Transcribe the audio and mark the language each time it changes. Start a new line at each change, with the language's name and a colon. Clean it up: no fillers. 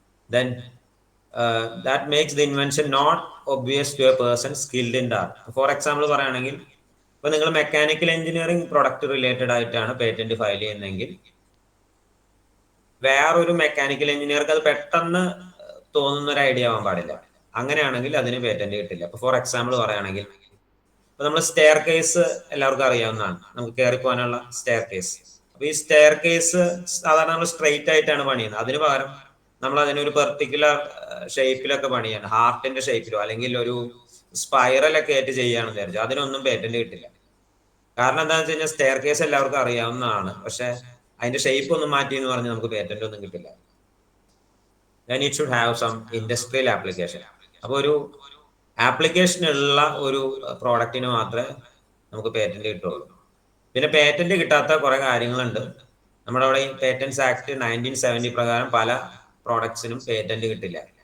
English: Then that makes the invention not obvious to a person skilled in that.
Malayalam: For example പറയുകയാണെങ്കിൽ ഇപ്പൊ നിങ്ങൾ mechanical engineering product related ആയിട്ടാണ് patent file ചെയ്യുന്നതെങ്കിൽ വേറൊരു mechanical എഞ്ചിനീയർക്ക് അത് പെട്ടെന്ന് തോന്നുന്ന ഒരു ഐഡിയ ആവാൻ പാടില്ല. അങ്ങനെയാണെങ്കിൽ അതിന് പേറ്റന്റ് കിട്ടില്ല. ഇപ്പൊ ഫോർ എക്സാമ്പിൾ പറയുകയാണെങ്കിൽ ഇപ്പൊ നമ്മൾ സ്റ്റെയർ കേസ് എല്ലാവർക്കും അറിയാവുന്നതാണ്, നമുക്ക് കയറി പോകാനുള്ള സ്റ്റെയർ കേസ്. അപ്പൊ ഈ സ്റ്റെയർ കേസ് സാധാരണ നമ്മൾ സ്ട്രെയിറ്റ് ആയിട്ടാണ് പണിയുന്നത്. അതിന് പകരം നമ്മൾ അതിനൊരു പെർട്ടിക്കുലർ ഷേപ്പിലൊക്കെ പണിയാണ്, ഹാർട്ടിന്റെ ഷേപ്പിലോ അല്ലെങ്കിൽ ഒരു സ്പൈറലൊക്കെ ആയിട്ട് ചെയ്യുകയാണെന്ന് വിചാരിച്ചു, അതിനൊന്നും പേറ്റന്റ് കിട്ടില്ല. കാരണം എന്താണെന്ന് വെച്ച് കഴിഞ്ഞാൽ സ്റ്റെയർ കേസ് എല്ലാവർക്കും അറിയാവുന്നതാണ്, പക്ഷെ അതിന്റെ ഷേപ്പ് ഒന്നും മാറ്റി എന്ന് പറഞ്ഞ് നമുക്ക് പേറ്റന്റ് ഒന്നും കിട്ടില്ല.
English: then it should have some industrial application.
Malayalam: അപ്പോൾ ഒരു ആപ്ലിക്കേഷൻ ഉള്ള ഒരു പ്രോഡക്റ്റിന് മാത്രമേ നമുക്ക് പേറ്റന്റ് കിട്ടുള്ളൂ. പിന്നെ പേറ്റന്റ് കിട്ടാത്ത കുറെ കാര്യങ്ങളുണ്ട്. നമ്മുടെ അവിടെ പേറ്റന്റ്സ് ആക്ട് 1970 പ്രകാരം പല പ്രോഡക്ട്സിനും പേറ്റന്റ് കിട്ടില്ല.